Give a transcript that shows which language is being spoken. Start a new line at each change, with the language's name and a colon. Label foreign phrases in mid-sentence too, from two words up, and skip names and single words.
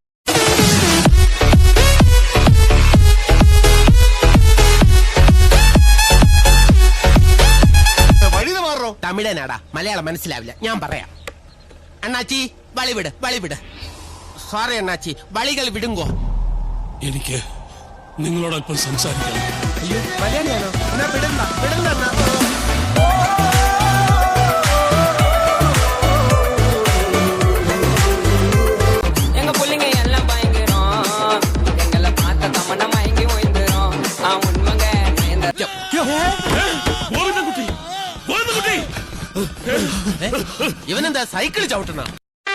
Malayalam: തമിഴനാടാ, മലയാളം മനസ്സിലാവില്ല. ഞാൻ പറയാം. അണ്ണാച്ചി വളിവിട്. സോറി അണ്ണാച്ചി, വളികൾ വിടുങ്കോ. എനിക്ക് നിങ്ങളോട് അല്പം സംസാരിക്കണം. അയ്യോ, മലയാളിയാണോ? എന്നാ വിടണ്ട അണ്ണാ.
Tamil: எங்க புள்ளைங்க எல்லாம் பயங்கரம், எங்களை பார்த்த தமன மயங்கி ஓய்ந்துரும். உண்மைங்க
Malayalam: ഇവനെന്താ സൈക്കിൾ ചവിട്ടണ?